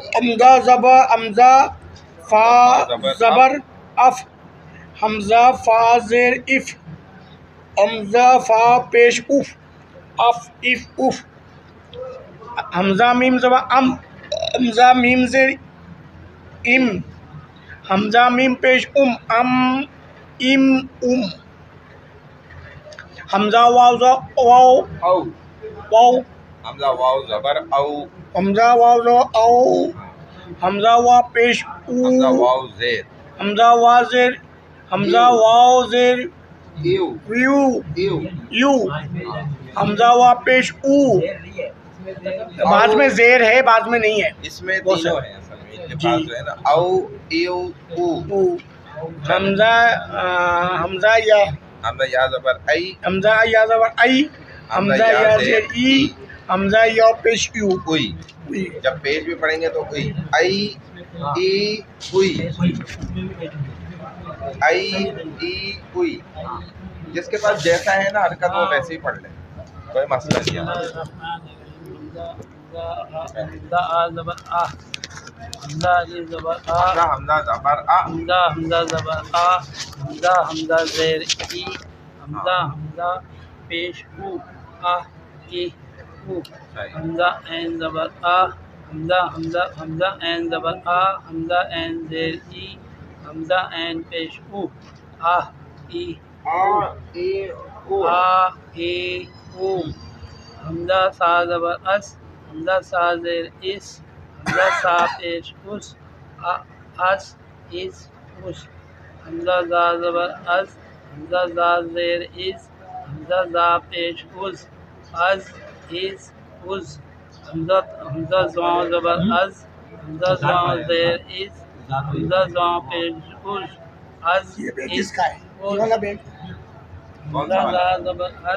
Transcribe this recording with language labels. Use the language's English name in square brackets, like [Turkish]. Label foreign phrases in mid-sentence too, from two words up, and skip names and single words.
[Urdu] حمزہ فا زبر اف، حمزہ فا زیر اف، حمزہ فا پیش اف، اف اف اف، حمزہ میم زبر ام، حمزہ میم زیر ام، حمزہ میم پیش ام، ام ام ام، حمزہ واو زبر واو، او، واو، حمزہ واو زبر او، حمزہ واو زبر او، حمزہ واو پیش او، حمزہ واو زیر، حمزہ واو زیر، حمزہ واو زیر ایو، یو، ایو، یو، حمزہ واو پیش او، بعض میں زیر ہے بعض میں نہیں ہے، اس میں تینوں ہیں اصل میں، کے پاس جو ہے نا او ایو او حمزہ حمزہ یا حمزہ یا زبر ای حمزہ یا زبر ای حمزہ یا زیر ای حمزہ یا پیش یو اوئی جب پیش بھی پڑھیں گے تو اوئی ای ای اوئی ای ای اوئی جس کے پاس جیسا ہے نا حرکت وہ ویسے ہی پڑھ لیں کوئی مسئلہ نہیں ہے حمزہ آ زبر آ حمزہ علی زبر آ حمزہ زبر آ حمزہ حمزہ زبر آ حمزہ حمزہ زیر ای حمزہ حمزہ پیش او آ ای او حمزہ عین زبر آ حمزہ حمزہ حمزہ عین زبر آ حمزہ عین زیر ای حمزہ عین پیش او آ ای آ ای او حمزہ سا زبر اس حمزہ سا زیر اس حمزہ سا پیش اس اس اس اس حمزہ زا زبر اس حمزہ زا زیر اس حمزہ زا پیش اس از اس حمزہ حمزہ زا زبر از حمزہ زا زیر اس حمزہ زا پیش اس از اس حمزہ زا زبر از